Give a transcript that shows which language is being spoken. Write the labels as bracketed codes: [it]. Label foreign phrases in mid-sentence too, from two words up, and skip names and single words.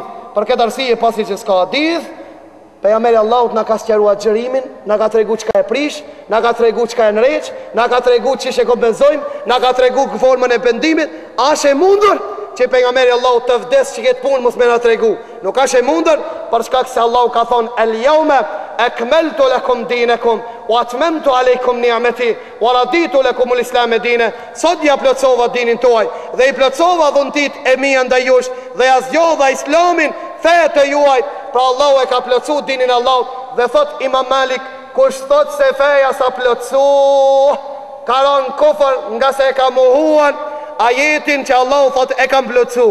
[sq] Për këtë arsye pasi që s'ka hadith, pejgamberi Allahut na ka sqaruar agjerimin, na ka tregu çka e prish, na ka tregu çka e nreq, na ka tregu çish e kompenzojmë, na ka tregu formën e pendimit. A është e mundur që pejgamberi Allahut të vdes që këtë punë mos më na tregu? Nuk është e mundur, për shkak se Allahu ka thonë [ar] اليوم أكملت لكم دينكم وأتممت عليكم نعمتي ورضيت لكم الإسلام دينا. [sq] Sot ja plotsova dinin tuaj dhe i plotsova dhuntit e mia ndaj jush dhe ja zgjodha islamin fe të juaj. Pra Allahu e ka plotsu dinin Allahut. Dhe thot Imam Malik kush thot se feja sa plotsu, ka rënë kufër nga se e ka mohuan ajetin që Allah thot e kam plotsu.